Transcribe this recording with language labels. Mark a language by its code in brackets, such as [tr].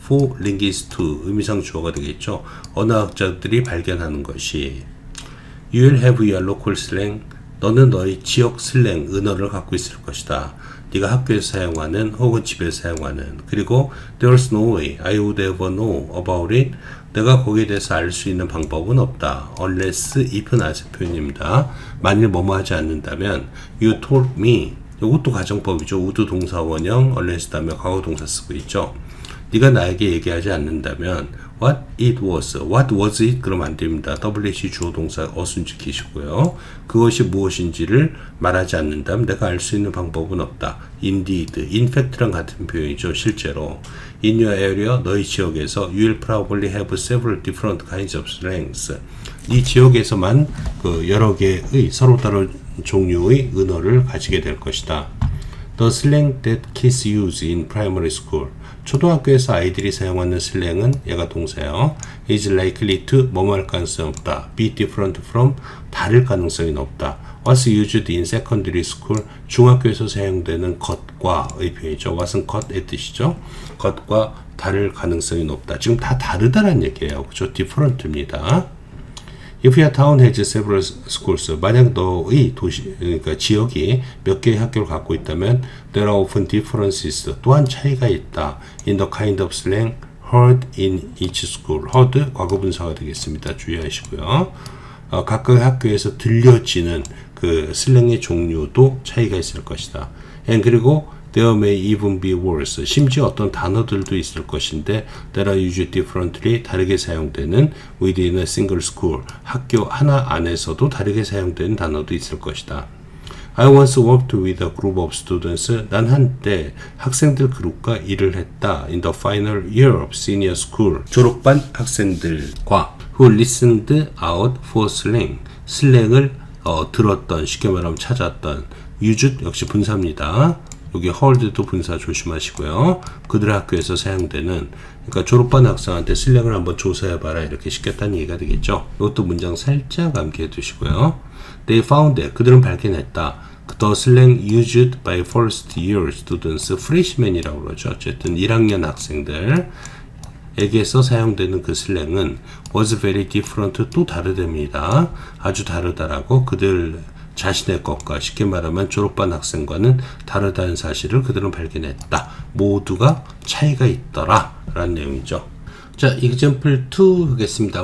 [en] for linguists to, [ko] 의미상 주어가 되겠죠. 언어학자들이 발견하는 것이. [en] You will have your local slang, [ko] 너는 너의 지역 슬랭, 은어를 갖고 있을 것이다. 네가 학교에서 사용하는 혹은 집에서 사용하는. 그리고 [en] there's no way I would ever know about it, [ko] 내가 거기에 대해서 알 수 있는 방법은 없다. unless, if, not 표현입니다. 만일 뭐뭐 하지 않는다면 [en] you told me, [ko] 이것도 가정법이죠. 우드 동사 원형, unless 다음에 과거 동사 쓰고 있죠. 네가 나에게 얘기하지 않는다면 [en] what it was, what was it [ko] 그러면 안 됩니다. WH 주어 동사 어순 지키시고요. 그것이 무엇인지를 말하지 않는다면 내가 알 수 있는 방법은 없다. indeed, in fact랑 같은 표현이죠. 실제로. [en] in your area, [ko] 너희 지역에서 [en] you will probably have several different kinds of slangs. [ko] 이 지역에서만 그 여러 개의 서로 다른 종류의 은어를 가지게 될 것이다. [en] The slang that kids use in primary school. [ko] 초등학교에서 아이들이 사용하는 슬랭은, 얘가 동사요. [en] is likely to, [ko] 뭐뭐 할 가능성이 없다. [en] be different from, [ko] 다를 가능성이 높다. [en] was used in secondary school, [ko] 중학교에서 사용되는 것과의 표현이죠. was은 것의 뜻이죠. 것과 다를 가능성이 높다. 지금 다 다르다는 얘기예요. 그죠? different입니다. [en] If your town has several schools, [ko] 만약 너의 도시, 그러니까 지역이 몇 개의 학교를 갖고 있다면 [en] there are often differences, [ko] 또한 차이가 있다. [en] in the kind of slang heard in each school. [ko] heard, 과거분사가 되겠습니다. 주의하시고요. 각각 학교에서 들려지는 그 슬랭의 종류도 차이가 있을 것이다. [en] and [ko] 그리고 [en] there may even be words. [ko] 심지어 어떤 단어들도 있을 것인데 [en] that are used differently, [ko] 다르게 사용되는 [en] within a single school. [ko] 학교 하나 안에서도 다르게 사용되는 단어도 있을 것이다. [en] I once worked with a group of students. [ko] 난 한때 학생들 그룹과 일을 했다. [en] In the final year of senior school. [ko] 졸업반 학생들과 [en] who listened out for slang. [ko] 슬랭을 들었던, 쉽게 말하면 찾았던. used 역시 분사입니다. 여기 hold도 분사 조심하시고요. 그들의 학교에서 사용되는, 그러니까 졸업반 학생한테 슬랭을 한번 조사해봐라 이렇게 시켰다는 얘기가 되겠죠. 이것도 문장 살짝 암기해 두시고요. [en] They found that, [ko] 그들은 발견했다. [en] The slang used by first year students, freshman이라고 그러죠. [ko] 어쨌든 1학년 학생들 에게서 사용되는 그 슬랭은 [en] was very different, [ko] 또 다르답니다. 아주 다르다라고, 그들 자신의 것과, 쉽게 말하면 졸업반 학생과는 다르다는 사실을 그들은 발견했다. 모두가 차이가 있더라 라는 내용이죠. 자, example 2 하겠습니다.